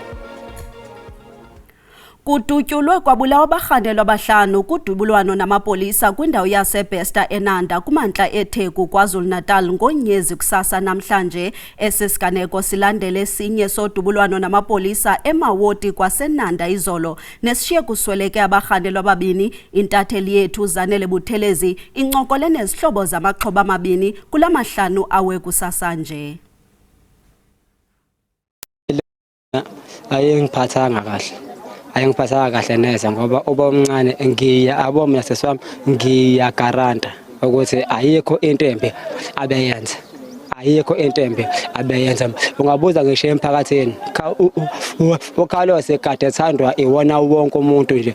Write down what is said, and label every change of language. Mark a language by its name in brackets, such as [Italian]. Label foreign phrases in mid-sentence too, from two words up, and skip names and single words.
[Xhosa] Kudutyulwe kwabulawa abarhanelwa abahlanu kudubulwano namapolisa kwindawo yaseBesta eNanda kuMantla eTheku KwaZulu-Natal ngonyezi kusasa namhlanje. Esi siganeko silandele esinye sodubulwano namapolisa eMawoti kwaseNanda izolo nesishiye kusweleke abarhanelwa ababini. Intatheli yethu Zanele Buthelezi incokole nezihlobo zamaxhoba amabini kula mahlanu awe kusasa nje. [Zulu] Ayengiphathanga kahle. Ayengiphathanga kahle neze ngoba uba omncane ngiya abomi naseswami ngiyagaranta ukuthi ayikho into embi abeyenza. Ayikho into embi abeyenza. Ungabuza ngisho emphakathini uKhalose kade ethandwa iwona wonke umuntu nje.